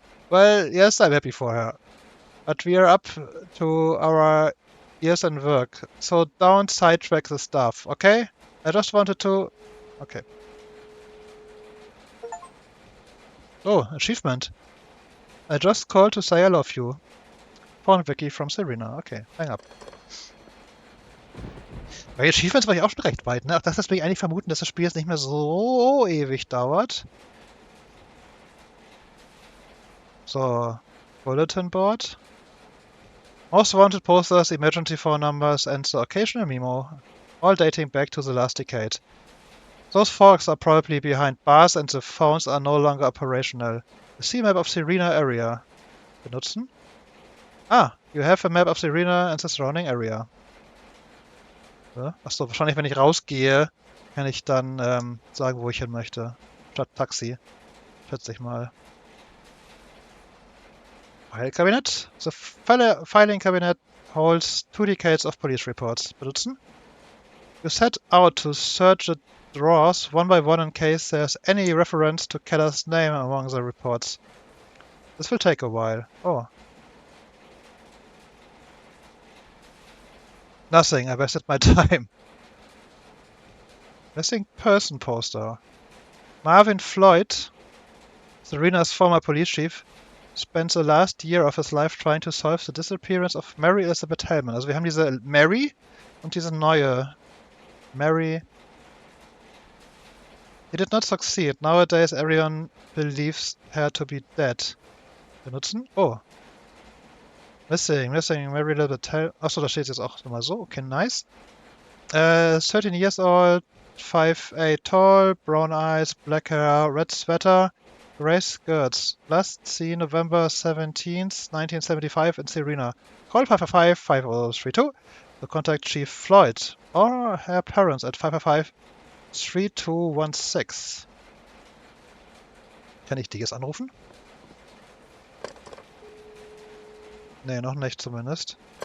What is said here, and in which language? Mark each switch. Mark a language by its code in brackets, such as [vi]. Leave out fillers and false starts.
[en] Well, yes, I'm happy for her. But we are up to our ears in work, so don't sidetrack the stuff, okay? I just wanted to... Okay. Oh, achievement. I just called to say I love you. Found Vicky from Serena. Okay, hang up. [de] Bei Achievements war ich auch schon recht weit, ne? Auch das lässt mich eigentlich vermuten, dass das Spiel jetzt nicht mehr so ewig dauert. [en] So, Bulletin Board. Most wanted posters, emergency phone numbers, and the occasional memo, all dating back to the last decade. Those folks are probably behind bars and the phones are no longer operational. The C-map of Serena area. [de] Benutzen? [en] Ah, you have a map of Serena and the surrounding area. [de] Ja? Achso, wahrscheinlich wenn ich rausgehe, kann ich dann sagen, wo ich hin möchte. Statt Taxi. Schätze ich mal. [en] File Cabinet. The filing cabinet holds 2 decades of police reports. [de] Benutzen? [en] You set out to search the drawers one by one in case there's any reference to Keller's name among the reports. This will take a while. Oh. Nothing, I wasted my time. Missing person poster. Marvin Floyd, Serena's former police chief, spent the last year of his life trying to solve the disappearance of Mary Elizabeth Hellman. [de] Also wir haben diese Mary und diese neue Mary. [en] He did not succeed. Nowadays everyone believes her to be dead. [de] Benutzen? [en] Oh. Missing Mary Elizabeth Hellman. [de] Achso, da steht jetzt auch nochmal so. [en] Okay, nice. 13 years old, 5'8" tall, brown eyes, black hair, red sweater, gray skirts. Last seen November 17th, 1975 in Serena. Call 555-5032 to contact Chief Floyd or her parents at 555-3216. [de] Kann ich die jetzt anrufen? Nee, noch nicht zumindest.